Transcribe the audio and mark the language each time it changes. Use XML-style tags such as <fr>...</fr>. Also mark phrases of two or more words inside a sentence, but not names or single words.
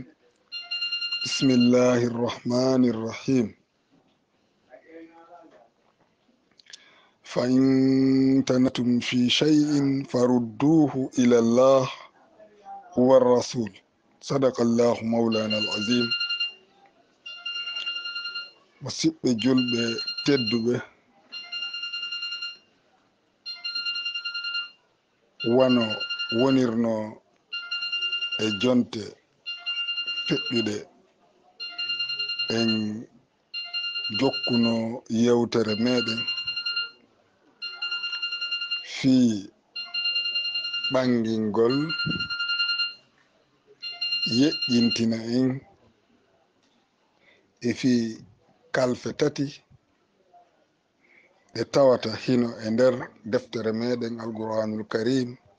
<ar>بسم الله الرحمن الرحيم. فإن تنتم في شيء فردوه إلى الله والرسول. صدق الله مولانا العظيم.</ar> <ff>musidɓe julɓe tedduɓe, wano wonirno e jonte feƴƴuɗe en jokkuno yewtere meɗen fii ɓangingol yeƴƴintina en e fii kalfe tati ɗe tawata hino e nder deftere meɗen</ff> <ar>القرآن الكريم,</ar>